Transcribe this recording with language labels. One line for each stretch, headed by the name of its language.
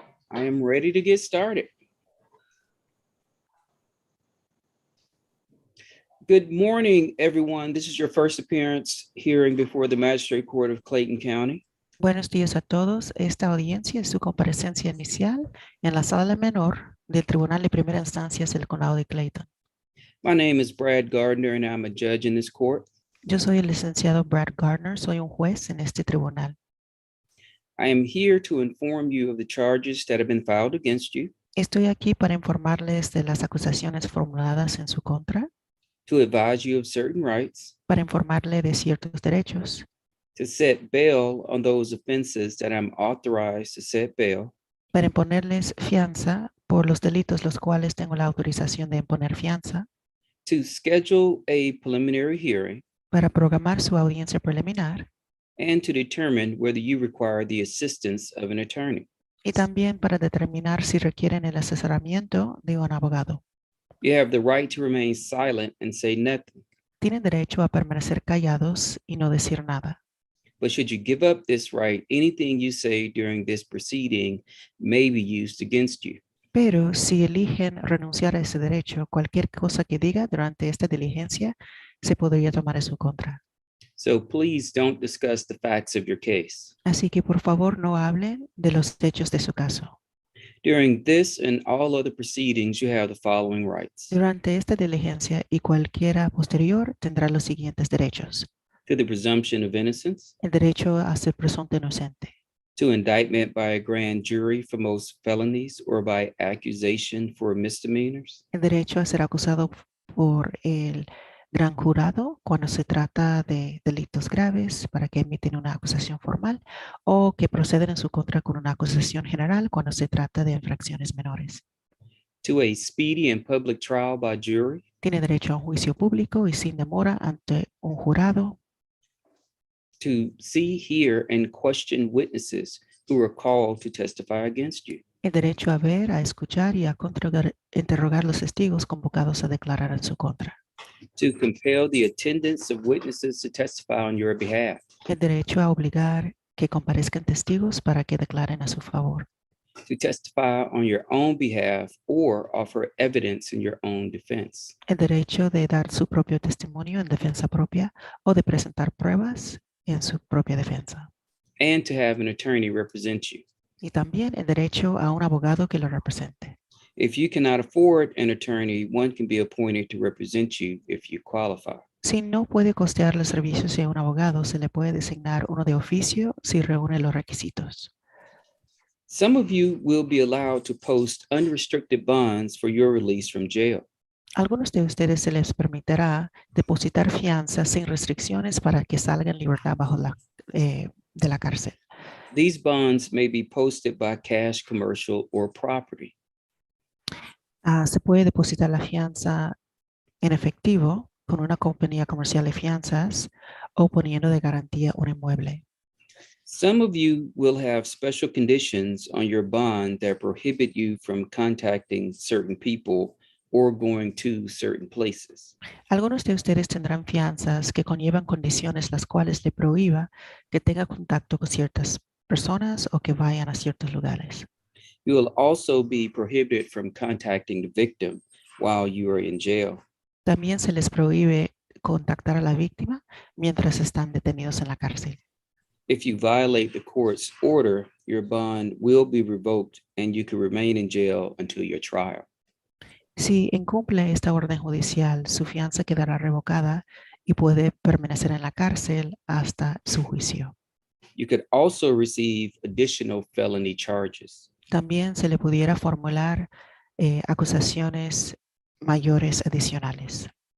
English: I am ready to get started. Good morning, everyone. This is your first appearance hearing before the Magistrate Court of Clayton County.
Spanish: Buenos días a todos. Esta audiencia es su comparecencia inicial en la sala menor del Tribunal de Primera Instancia del Condado de Clayton.
English: My name is Brad Gardner, and I'm a judge in this court.
Spanish: Yo soy el licenciado Brad Gardner, soy un juez en este tribunal.
English: I am here to inform you of the charges that have been filed against you,
Spanish: Estoy aquí para informarles de las acusaciones formuladas en su contra,
English: to advise you of certain rights,
Spanish: para informarle de ciertos derechos,
English: to set bail on those offenses that I'm authorized to set bail,
Spanish: para imponerles fianza por los delitos los cuales tengo la autorización de imponer fianza,
English: to schedule a preliminary hearing,
Spanish: para programar su audiencia preliminar
English: and to determine whether you require the assistance of an attorney.
Spanish: y también para determinar si requieren el asesoramiento de un abogado.
English: You have the right to remain silent and say nothing.
Spanish: Tienen derecho a permanecer callados y no decir nada.
English: But should you give up this right, anything you say during this proceeding may be used against you.
Spanish: Pero si eligen renunciar a ese derecho, cualquier cosa que diga durante esta diligencia se podría tomar en su contra.
English: So please don't discuss the facts of your case.
Spanish: Así que por favor no hablen de los hechos de su caso.
English: During this and all other proceedings, you have the following rights:
Spanish: Durante esta diligencia y cualquiera posterior tendrá los siguientes derechos.
English: to the presumption of innocence,
Spanish: El derecho a ser presunto inocente.
English: to indictment by a grand jury for most felonies or by accusation for misdemeanors,
Spanish: El derecho a ser acusado por el gran jurado cuando se trata de delitos graves para que emiten una acusación formal o que proceden en su contra con una acusación general cuando se trata de infracciones menores.
English: to a speedy and public trial by jury,
Spanish: Tiene derecho a un juicio público y sin demora ante un jurado,
English: to see, hear, and question witnesses who are called to testify against you,
Spanish: el derecho a ver, a escuchar y a interrogar los testigos convocados a declarar en su contra.
English: to compel the attendance of witnesses to testify on your behalf,
Spanish: El derecho a obligar que comparezcan testigos para que declaren a su favor.
English: to testify on your own behalf or offer evidence in your own defense,
Spanish: El derecho de dar su propio testimonio en defensa propia o de presentar pruebas en su propia defensa.
English: and to have an attorney represent you.
Spanish: Y también el derecho a un abogado que lo represente.
English: If you cannot afford an attorney, one can be appointed to represent you if you qualify.
Spanish: Si no puede costear los servicios de un abogado, se le puede designar uno de oficio si reúne los requisitos.
English: Some of you will be allowed to post unrestricted bonds for your release from jail.
Spanish: Algunos de ustedes se les permitirá depositar fianzas sin restricciones para que salgan en libertad de la cárcel.
English: These bonds may be posted by cash, commercial, or property.
Spanish: Se puede depositar la fianza en efectivo con una compañía comercial de fianzas o poniendo de garantía un inmueble.
English: Some of you will have special conditions on your bond that prohibit you from contacting certain people or going to certain places.
Spanish: Algunos de ustedes tendrán fianzas que conllevan condiciones las cuales le prohíba que tenga contacto con ciertas personas o que vayan a ciertos lugares.
English: You will also be prohibited from contacting the victim while you are in jail.
Spanish: También se les prohíbe contactar a la víctima mientras están detenidos en la cárcel.
English: If you violate the court's order, your bond will be revoked and you can remain in jail until your trial.
Spanish: Si incumple esta orden judicial, su fianza quedará revocada y puede permanecer en la cárcel hasta su juicio.
English: You could also receive additional felony charges.
Spanish: También se le pudiera formular acusaciones mayores adicionales.